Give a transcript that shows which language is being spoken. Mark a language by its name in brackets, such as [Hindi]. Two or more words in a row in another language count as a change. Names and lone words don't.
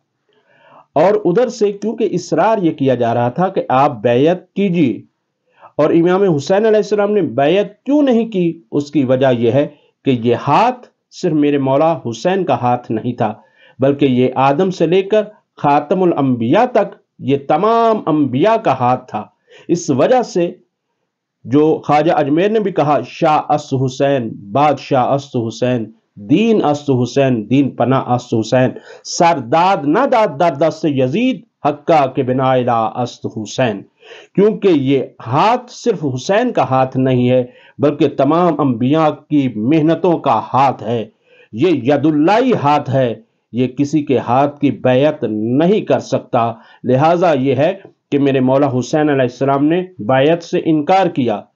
[Urdu] اور ادھر سے کیونکہ اصرار یہ کیا جا رہا تھا کہ آپ بیعت کیجیے، اور امام حسین [Arabic] علیہ السلام [Urdu] نے بیعت کیوں نہیں کی، اس کی وجہ یہ ہے کہ یہ ہاتھ صرف میرے مولا حسین کا ہاتھ نہیں تھا، بلکہ یہ آدم سے لے کر خاتم الانبیاء تک یہ تمام انبیاء کا ہاتھ تھا۔ اس وجہ سے جو خواجہ اجمیر نے بھی کہا، [Persian] شاہ است حسین بادشاہ است حسین دین است حسین دین پناہ است حسین سرداد نہ داد در دست یزید حقا کے بنا الہ است حسین۔ [Urdu] کیونکہ یہ ہاتھ صرف حسین کا ہاتھ نہیں ہے بلکہ تمام انبیاء کی محنتوں کا ہاتھ ہے، یہ [Arabic] ید اللہ [Urdu] ہاتھ ہے، یہ کسی کے ہاتھ کی بیعت نہیں کر سکتا۔ لہٰذا یہ ہے کہ میرے مولا حسین [Arabic] علیہ السلام [Urdu] نے بیعت سے انکار کیا۔